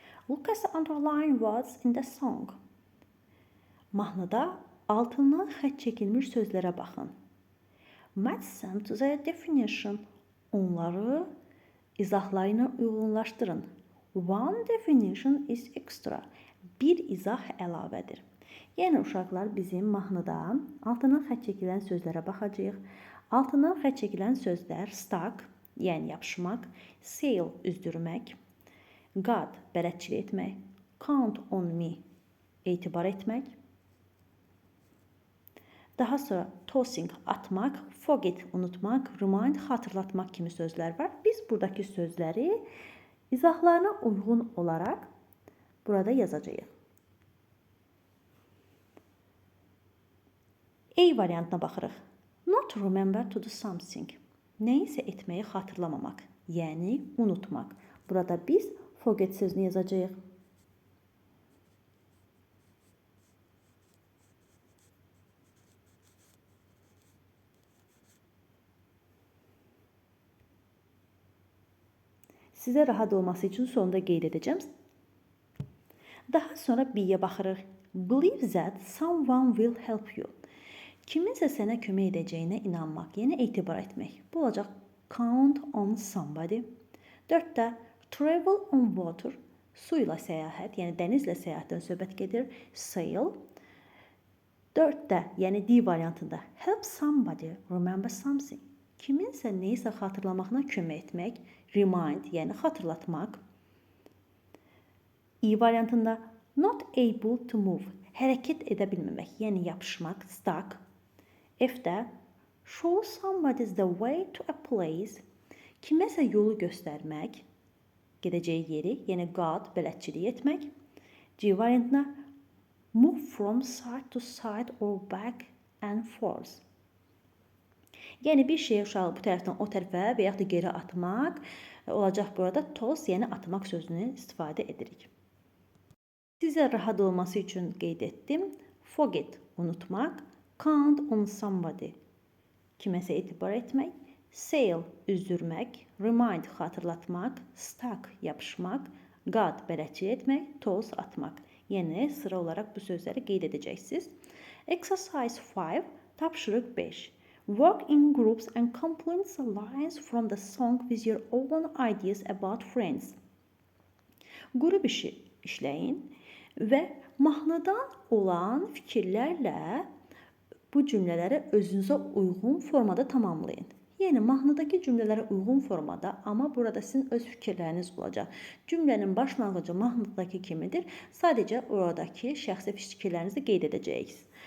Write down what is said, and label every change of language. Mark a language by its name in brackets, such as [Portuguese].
[English] Look at the underline words in the song. [Azerbaijani] Mahnıda altından xətt çəkilmiş sözlərə baxın. [English] Match them to their definition. [Azerbaijani] Onları izahları ilə uyğunlaşdırın. [English] One definition is extra. [Azerbaijani] Bir izah əlavədir. Yəni uşaqlar bizim mahnıda altından xətt çəkilən sözlərə baxacağıq. Altından xətt çəkilən sözlər stuck, yəni yapışmaq, sail üzdürmək, God bələdçilik etmək, [English] count on me [Azerbaijani] etibar etmək. Daha sonra tossing atmaq, forget unutmaq, remind xatırlatmaq kimi sözlər var. Biz buradakı sözləri izahlarına uyğun olaraq burada yazacağıq. A variantına baxırıq. [English] Not remember to do something. [Azerbaijani] Nəyisə etməyi xatırlamamaq, yəni unutmaq. Burada biz forget sözünü yazacağıq. Sizə rahat olması üçün sonda qeyd edəcəm. Daha sonra B-yə baxırıq. [English] Believe that someone will help you. [Azerbaijani] Kiminsə sənə kömək edəcəyinə inanmaq, yəni etibar etmək. Bu olacaq [English] count on somebody. [Azerbaijani] 4-də [English] travel on water, [Azerbaijani] su ilə səyahət, yəni dənizlə səyahətdən söhbət gedir. Sail. 4-də, yəni D variantında [English] help somebody remember something. [Azerbaijani] Kiminsə nəyisə xatırlamağına kömək etmək. Remind, yəni xatırlatmaq. E variantında [English] not able to move, [Azerbaijani] hərəkət edə bilməmək, yəni yapışmaq, stuck. F-də [English] show somebody the way to a place, [Azerbaijani] kiməsə yolu göstərmək, gedəcəyi yeri, yəni guide, bələdçilik etmək. G variantına [English] move from side to side or back and forth. [Azerbaijani] Yəni bir şeyi uşağı bu tərəfdən o tərəfə və yaxud da geri atmaq olacaq burada toss, yəni atmaq sözünü istifadə edirik. Sizə rahat olması üçün qeyd etdim. Forget unutmaq, [English] count on somebody [Azerbaijani] kiməsə etibar etmək, sail üzdürmək, remind xatırlatmaq, stuck yapışmaq, guard bələdçilik etmək, toss atmaq. Yəni sıra olaraq bu sözləri qeyd edəcəksiniz. [English] Exercise 5, [Azerbaijani] tapşırıq 5. [English] Work in groups and complete the lines from the song with your own ideas about friends. [Azerbaijani] Qrup işi işləyin və mahnıdan olan fikirlərlə bu cümlələri özünüzə uyğun formada tamamlayın. Yəni mahnıdakı cümlələrə uyğun formada, amma burada sizin öz fikirləriniz olacaq. Cümlənin başlanğıcı mahnıdakı kimidir. Sadəcə oradakı şəxsi fikirlərinizi qeyd edəcəksiniz.